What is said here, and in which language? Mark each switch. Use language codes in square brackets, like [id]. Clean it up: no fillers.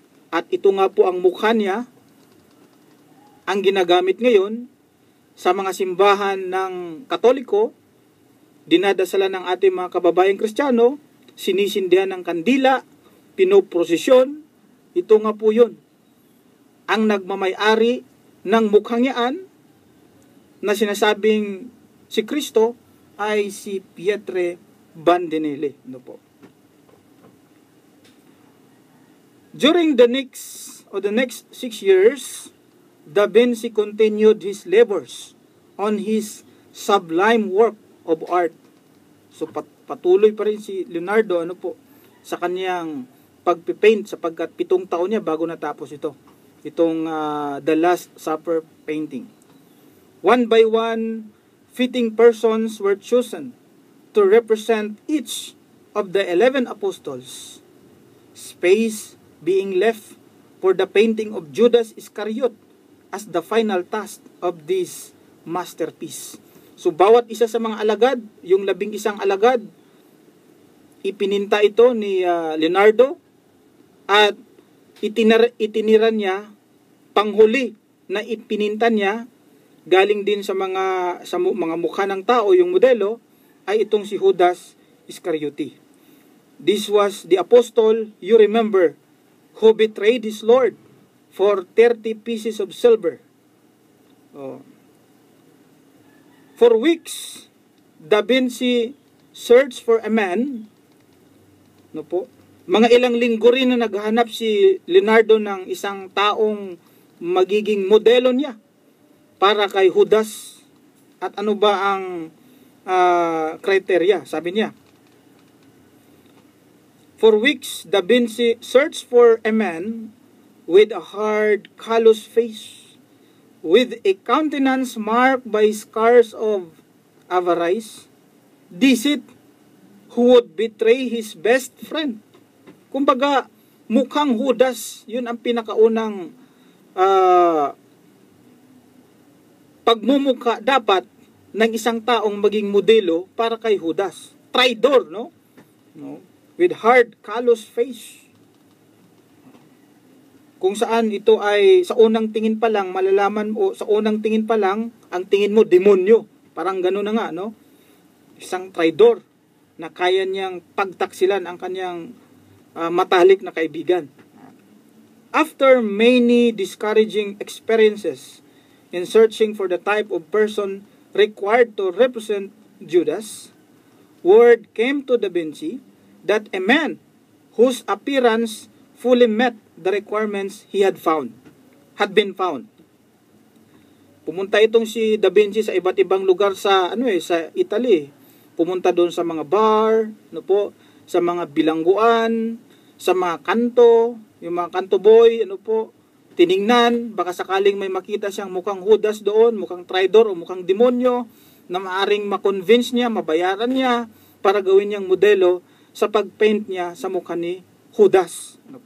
[tl] At ito nga po ang mukha niya, ang ginagamit ngayon sa mga simbahan ng Katoliko, dinadasalan ng ating mga kababayang Kristiyano, sinisindihan ng kandila, pinoprosesyon. Ito nga po yun. Ang nagmamay-ari ng mukhang yaan na sinasabing si Kristo ay si Pietre Bandinelli. Ano po? [en] During the next 6 years, Da Vinci continued his labors on his sublime work of art. [tl] So patuloy pa rin si Leonardo sa kanyang pagpipaint sapagkat 7 taon niya bago natapos itong The Last Supper painting. [en] One by one, fitting persons were chosen to represent each of the 11 apostles. Space being left for the painting of Judas Iscariot as the final task of this masterpiece. [tl] So bawat isa sa mga alagad, yung 11 alagad, ipininta ito ni Leonardo at itinira niya panghuli na ipininta niya galing din sa mga mukha ng tao, yung modelo ay itong si Judas Iscariote. [en] This was the apostle, you remember, who betrayed his Lord for 30 pieces of silver. For weeks, Da Vinci searched for a man. [tl] Mga ilang linggo rin na naghahanap si Leonardo ng isang taong magiging modelo niya para kay Judas. At ano ba ang criteria? Sabi niya, [en] for weeks, Da Vinci searched for a man with a hard, callous face, with a countenance marked by scars of avarice, deceit, who would betray his best friend. [tl] Kumbaga, mukhang Judas, yun ang pinakaunang pagmumukha dapat ng isang taong maging modelo para kay Judas. Traidor, no? [en] With hard, callous face. [tl] Kung saan ito ay sa unang tingin pa lang, malalaman mo, sa unang tingin pa lang, ang tingin mo, demonyo. Parang gano'n na nga, no? Isang traidor na kaya niyang pagtaksilan ang kanyang matalik na kaibigan. [en] After many discouraging experiences in searching for the type of person required to represent Judas, word came to Da Vinci that a man whose appearance fully met the requirements had been found. [tl] Pumunta itong si Da Vinci sa iba't ibang lugar sa sa Italy. Pumunta doon sa mga bar, sa mga bilangguan, sa mga kanto, yung mga kanto boy, tiningnan, baka sakaling may makita siyang mukhang Judas doon, mukhang traidor o mukhang demonyo na maaring ma-convince niya, mabayaran niya para gawin niyang modelo sa pag-paint niya sa mukha ni Judas.